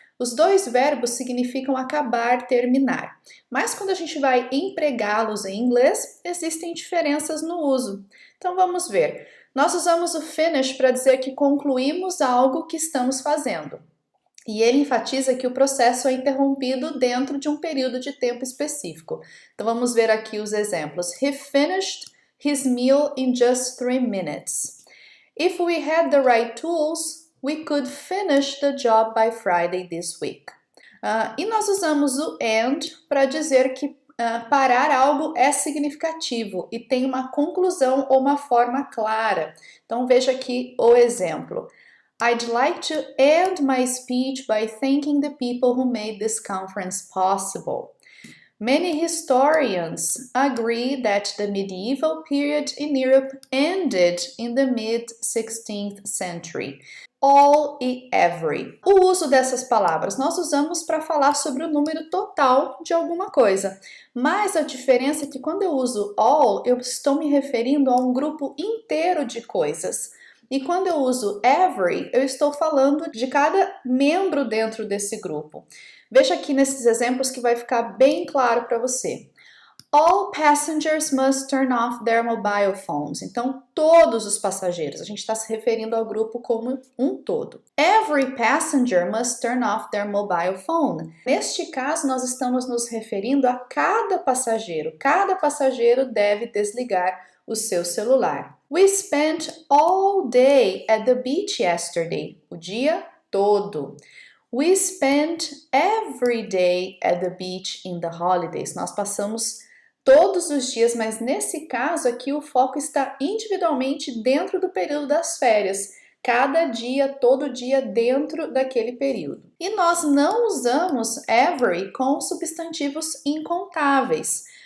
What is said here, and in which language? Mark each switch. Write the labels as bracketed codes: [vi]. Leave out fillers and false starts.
[pt] Os dois verbos significam acabar, terminar, mas quando a gente vai empregá-los em inglês, existem diferenças no uso. Então vamos ver. Nós usamos o finish para dizer que concluímos algo que estamos fazendo. E ele enfatiza que o processo é interrompido dentro de um período de tempo específico. Então vamos ver aqui os exemplos. [en] He finished his meal in just 3 minutes. If we had the right tools, we could finish the job by Friday this week. [pt] E nós usamos o and para dizer que parar algo é significativo e tem uma conclusão ou uma forma clara. Então veja aqui o exemplo. [en] I'd like to end my speech by thanking the people who made this conference possible. Many historians agree that the medieval period in Europe ended in the mid-16th century. [pt] All e every. O uso dessas palavras nós usamos para falar sobre o número total de alguma coisa. Mas a diferença é que quando eu uso all, eu estou me referindo a um grupo inteiro de coisas. E quando eu uso every, eu estou falando de cada membro dentro desse grupo. Veja aqui nesses exemplos que vai ficar bem claro para você. [en] All passengers must turn off their mobile phones. [pt] Então, todos os passageiros. A gente está se referindo ao grupo como um todo. [en] Every passenger must turn off their mobile phone. [pt] Neste caso, nós estamos nos referindo a cada passageiro. Cada passageiro deve desligar o seu celular. [en] We spent all day at the beach yesterday. [pt] O dia todo. [en] We spent every day at the beach in the holidays. [pt] Nós passamos todos os dias, mas nesse caso aqui o foco está individualmente dentro do período das férias. Cada dia, todo dia dentro daquele período. E nós não usamos every com substantivos incontáveis.